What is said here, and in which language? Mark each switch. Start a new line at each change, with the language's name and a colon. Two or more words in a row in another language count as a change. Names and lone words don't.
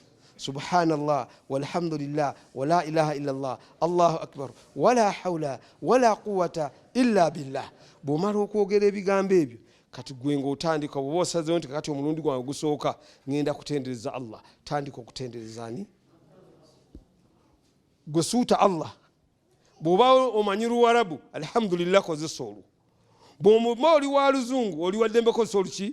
Arabic: سبحان الله والحمد لله ولا إله إلا الله الله أكبر ولا حول ولا قوة إلا بالله.
Ganda: Bw'omala okwogera ebigambo ebyo kati gwe ng'otandika bw'oba osazeewo nti kati omulundi gwange gusooka ngenda kutendereza Allah, tandika okutendereza ani? Gwe suuta Allah. Bw'oba omanyi Luwarabu alhamdulillah kozesa olwo. Bw'oba oli wa Luzungu oli wa ddembe kozesa oluki?